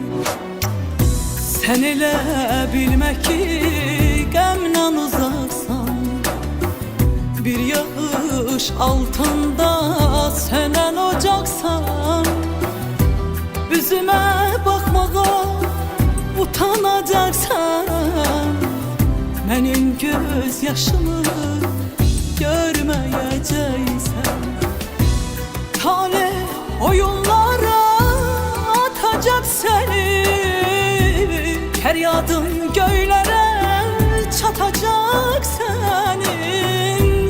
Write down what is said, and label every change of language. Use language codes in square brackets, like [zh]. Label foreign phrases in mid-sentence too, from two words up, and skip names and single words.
[az] Sen elə bilmək ki qəmdən uzaqsan, bir yağış altında sönən ocaqsan, üzümə baxmağa utanacaqsan, [tr] benim göz yaşımı görmeyeceksen. Talih oyunlara atacak seni. Feryadın göylere çatacak senin.